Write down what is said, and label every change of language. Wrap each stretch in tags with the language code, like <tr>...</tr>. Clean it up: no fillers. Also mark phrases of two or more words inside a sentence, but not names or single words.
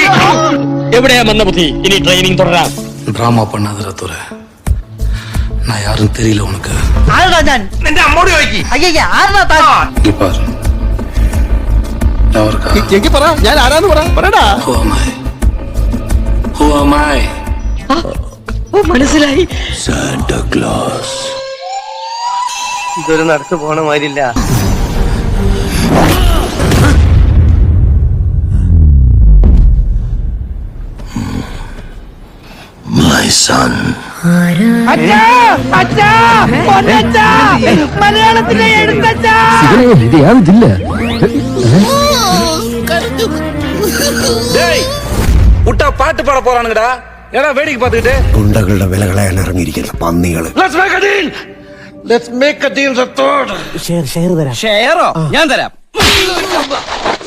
<ml>എവിടെയാ മന്ദബുദ്ധി? ഇനി ട്രെയിനിങ് തുടരാം.</ml> <ta>டிராமா பண்ணாதடா துரை. நான் யாரும் தெரியல உனக்கு.</ta> <ml>ആരാ ഞാൻ? നിന്റെ അമ്മോട് ചോദിക്ക്. അയ്യ, ആരാ താൻ?</ml> <ta>இங்க பாரு. யாருக்கா?</ta> <ml>എനിക്ക് പറ, ഞാൻ ആരാന്ന് പറയടാ.</ml> <en>Who am I? Who am I?</en> <ml>ഓ, മനസ്സിലായി. Santa Claus. ഇതൊരു നടക്ക് പോണ മാതിരില്ല.</ml> <en>My son.</en> <ml>മലയാളത്തിലെ എഴുത്തച്ഛാ.</ml> <ta>விட்டா பாட்டு பாட போறானுங்கடா. ஏடா வேடிக்கை பார்த்துக்கிட்டு.</ta> <ml>ഗുണ്ടകളുടെ വില കളയാൻ ഇറങ്ങിയിരിക്കുന്ന പന്നികള്.</ml> <en>Let's make a deal, Rathod.</en> <ml>ഷെയറോ ഞാൻ തരാം</ml>